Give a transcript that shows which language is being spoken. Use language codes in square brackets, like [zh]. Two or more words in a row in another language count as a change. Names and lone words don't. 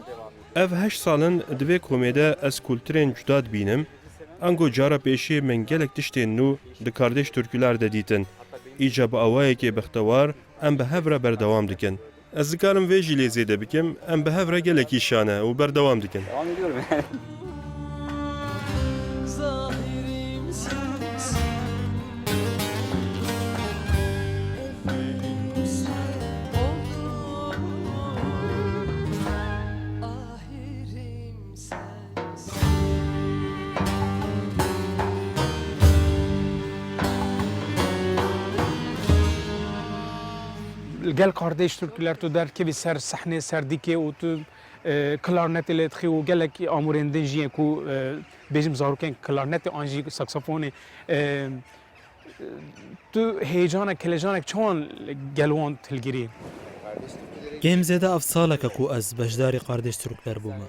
[ku] Ev 8 salin divê komê de ez kulturên cuda dibînim. Ango cara pêşî min gelek tiştên nû di kardeş türküler de dîtin. Îca bi awayekê bextewar em bi hev re berdewam dikin. Ez dikarim vê jî lê zêde bikim, em bi hev re gelekî şane û berdewam dikin. [tr] Devam ediyorum yani. Zahirim sensin, efendim sen oldun, ahirim sensin. [ku] Gel kardeş Türkler tu derkevî ser sehne ser dîkê û tu klarnetê lê dixî û gelek amûrên din jiyê ku bêjim zarokên klarnetê an jî saksofonê tu heyecanek kelejanek çawan gel wan hilgirî. Kêm zêde ev saleke ku ez beşdarî kardeş Türkler bûme.